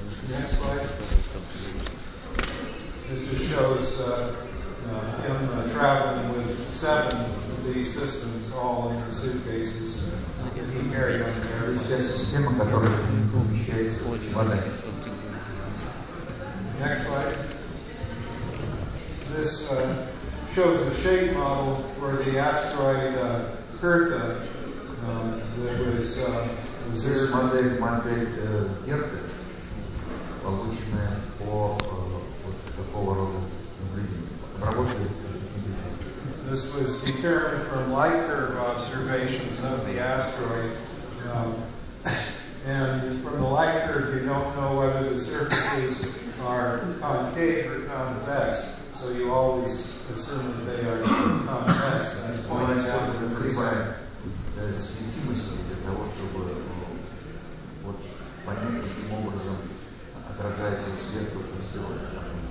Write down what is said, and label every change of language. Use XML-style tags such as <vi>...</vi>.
<en>Next slide. This just shows him traveling with 7 of these systems all in the suitcases that he carried on the airplane.</en> <ru>Вся система, которая помещается в чемоданчик.</ru> <en>Next slide. This shows the shape model for the asteroid Eartha that was</en> <ru>Здесь</ru> <en>observed.</en> <ru>модель Герты, полученная по вот такого рода наблюдениям. Обработка таких наблюдений.</ru> <en>This was determined from light curve observations of the asteroid. And from the light curve, you don't know whether the surfaces are concave or convex, so you always assume that they are convex. That's pointed out in the design.</en> <ru>Светимости для того, чтобы вот понять, каким образом отражается свет от астероида.</ru>